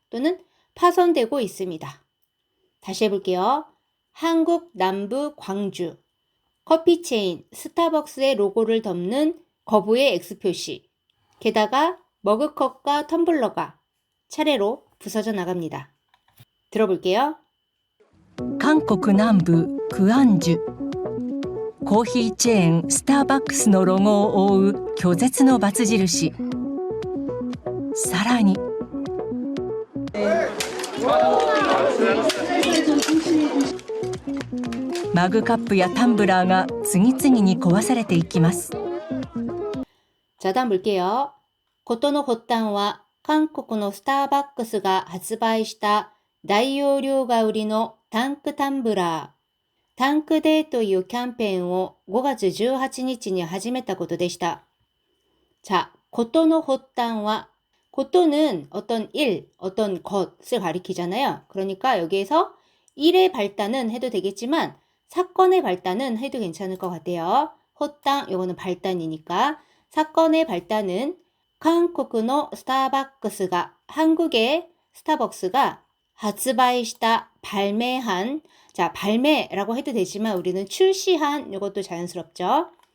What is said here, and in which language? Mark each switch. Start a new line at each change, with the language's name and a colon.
Korean: 또는 파손되고 있습니다. 다시 해볼게요. 한국 남부 광주 커피 체인 스타벅스의 로고를 덮는 거부의 X표시. 게다가 머그컵과 텀블러가 차례로 부서져 나갑니다. 들어볼게요.
Japanese: 韓国南部クアンジュコーヒーチェーンスターバックスのロゴを覆う拒絶のバツ印。さらにマグカップやタンブラーが次々に壊されていきます。
Korean: 자, 다음 볼게요.
Japanese: 고토의発端は韓国のスターバックスが発売した大容量が売りのタンクタンブラー。タンクデーというキャンペーンを5月18日に始めたことでした。
Korean: 자, 고토의
Japanese: 発端は
Korean: 고토는 어떤 일, 어떤 것을 가리키잖아요. 그러니까 여기에서 일의 발단은 해도 되겠지만 사건의 발단은 해도 괜찮을 것 같아요.
Japanese: 発端,
Korean: 요거는 발단이니까 사건의 발단은 한국의 스타벅스가 한국의 스타벅스가
Japanese: 発売した
Korean: 발매한 자 발매라고 해도 되지만 우리는 출시한 이것도 자연스럽죠.